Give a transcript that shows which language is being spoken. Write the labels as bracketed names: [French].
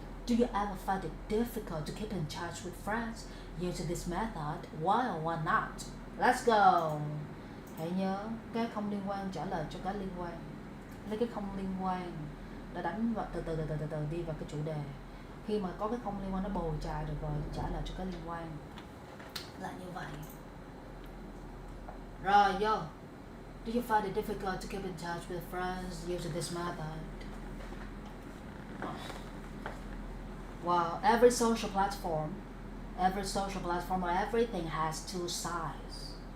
[English] Do you ever find it difficult to keep in touch with friends using this method? Why or why not? Let's go. [Vietnamese] Hãy nhớ cái không liên quan trả lời cho cái liên quan. Lấy cái không liên quan đã đánh vào từ từ đi vào cái chủ đề. Khi mà có cái không liên quan nó bồi chài được rồi trả lời cho cái liên quan. Là như vậy. Rồi vô. [English] Do you find it difficult to keep in touch with friends using this method? Well, every social platform or everything has two sides.